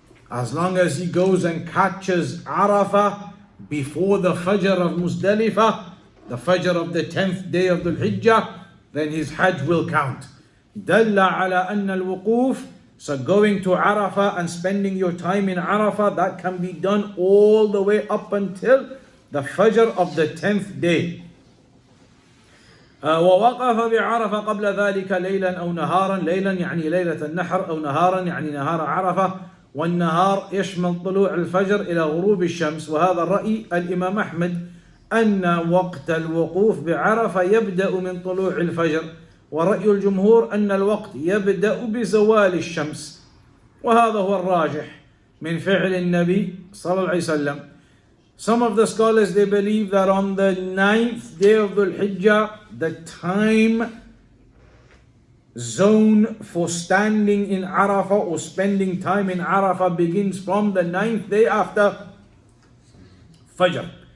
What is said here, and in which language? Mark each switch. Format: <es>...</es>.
<en>As long as he goes and catches Arafah before the Fajr of Muzdalifah, the Fajr of the 10th day of Dhul Hijjah, then his Hajj will count.</en> <ar>Dalla ala anna al-wuquf.</ar> <en>So going to Arafah and spending your time in Arafah, that can be done all the way up until the Fajr of the 10th day.</en> <ar>ووقف بعرفة قبل ذلك ليلا أو نهارا. ليلا يعني ليلة النحر، أو نهارا يعني نهار عرفة. والنهار يشمل طلوع الفجر إلى غروب الشمس. وهذا الرأي الإمام أحمد أن وقت الوقوف بعرفة يبدأ من طلوع الفجر، ورأي الجمهور أن الوقت يبدأ بزوال الشمس، وهذا هو الراجح من فعل النبي صلى الله عليه وسلم.</ar> <en>Some of the scholars, they believe that on the 9th day of Dhul Hijjah, the time zone for standing in Arafah or spending time in Arafah begins from the 9th day after Fajr.</en>